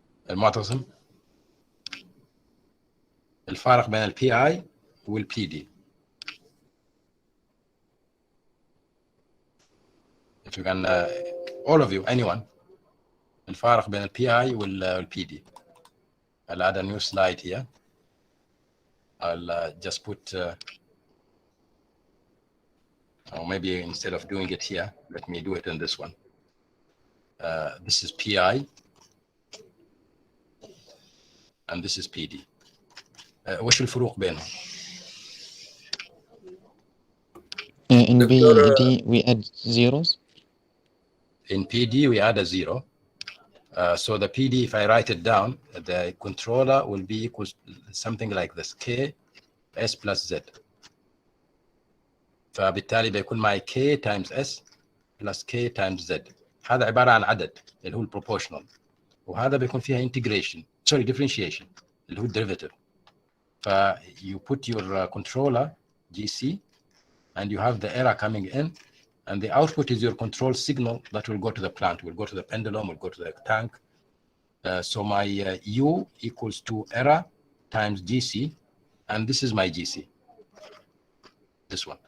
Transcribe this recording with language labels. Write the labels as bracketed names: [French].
[Arabic] المعتصم، الفارق بين البي اي والبي دي. [English] If you can, all of you, anyone, [Arabic] الفارق بين البي اي والبي دي. [English] I'll add a new slide here. I'll just put, or maybe instead of doing it here, let me do it in this one. This is PI, and this is PD. [Arabic] وش الفروق بينهم؟ [English] In PD we add zeros. In PD we add a zero. So the PD, if I write it down, the controller will be equals something like this: K S plus Z. [Arabic] فبالتالي بيكون معي [English] K times S plus K times Z. [Arabic] هذا عبارة عن عدد اللي هو البروبورشنال، وهذا بيكون فيها [English] integration, sorry, differentiation [Arabic] اللي هو derivative. [English] ف you put your controller GC and you have the error coming in, and the output is your control signal that will go to the plant, will go to the pendulum, will go to the tank. So my U equals to error times GC, and this is my GC, this one.